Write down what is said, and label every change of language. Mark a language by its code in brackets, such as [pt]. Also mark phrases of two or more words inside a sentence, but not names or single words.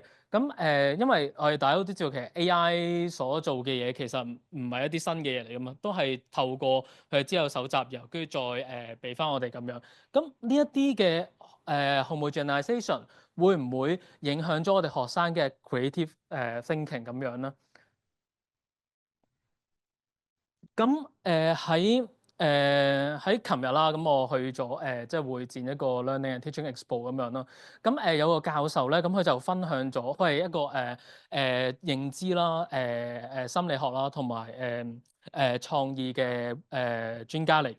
[yue] 咁因為我哋大家都知道，其實 AI 所做嘅嘢其實唔係一啲新嘅嘢嚟噶嘛，都係透過佢資料搜集，然後跟住再俾翻我哋咁樣。咁呢一啲嘅homogenization 會唔會影響咗我哋學生嘅 [en] creative thinking [yue] 咁樣咧？咁喺琴日啦，咁我去咗即係會展一個 Learning and Teaching Expo 咁樣咯。咁有個教授咧，咁佢就分享咗，佢係一個認知啦、心理學啦，同埋創意嘅專家嚟嘅。